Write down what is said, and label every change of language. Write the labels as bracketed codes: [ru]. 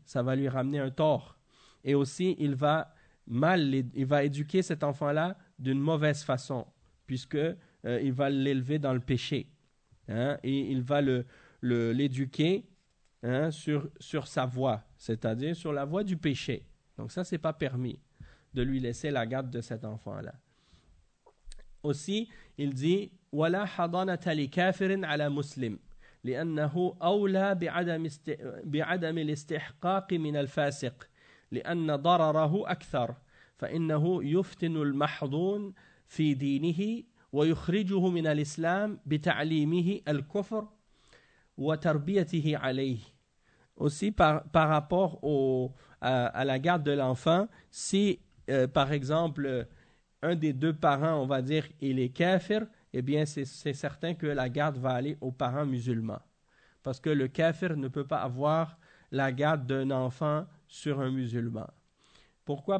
[fr] Ça va lui ramener un tort. Et aussi, il va éduquer cet enfant-là d'une mauvaise façon, puisqu'il va l'élever dans le péché. Hein? Et il va l'éduquer hein, sur sa voie, c'est-à-dire sur la voie du péché. Donc ça, ce n'est pas permis de lui laisser la garde de cet enfant-là. Aussi, il dit [ar] « Wala hadanata li kafirin ala muslim » لأنه أولى بعدم الاستحقاق من الفاسق لأن ضرره أكثر فإنه يفتن المحضون في دينه ويخرجه من الإسلام بتعليمه الكفر وتربيته عليه. [fr] Aussi par rapport à la garde de l'enfant, si par exemple un des deux parents, on va dire, il est kafir, eh bien c'est certain que la garde va aller aux parents musulmans. Parce que le kafir ne peut pas avoir la garde d'un enfant sur un musulman. Pourquoi?